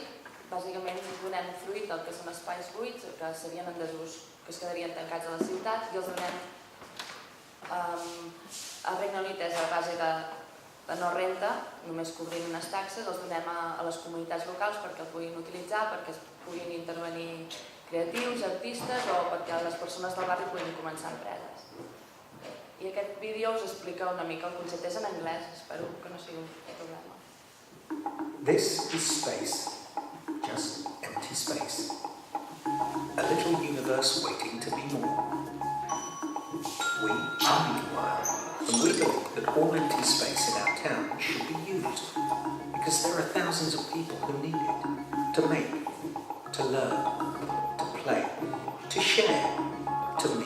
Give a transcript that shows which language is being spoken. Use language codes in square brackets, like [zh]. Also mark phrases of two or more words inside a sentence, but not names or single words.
[ca] Bàsicament donem fruit del que són espais buits que serien en desús, que es quedarien tancats a la ciutat i els donem al Regne Unit és a base de no renta, només cobrint unes taxes, els donem a les comunitats locals perquè el puguin utilitzar, perquè es puguin intervenir creatius, artistes o perquè les persones del barri puguin començar empreses. I aquest vídeo us explica una mica el concepte, és en anglès, espero que no sigui un problema. [en] This is space, just empty space. A little universe waiting to be more. We are Meanwhile, and we believe that all empty space in our town should be used, because there are thousands of people who need it, to make, to learn, to play, to share, to meet.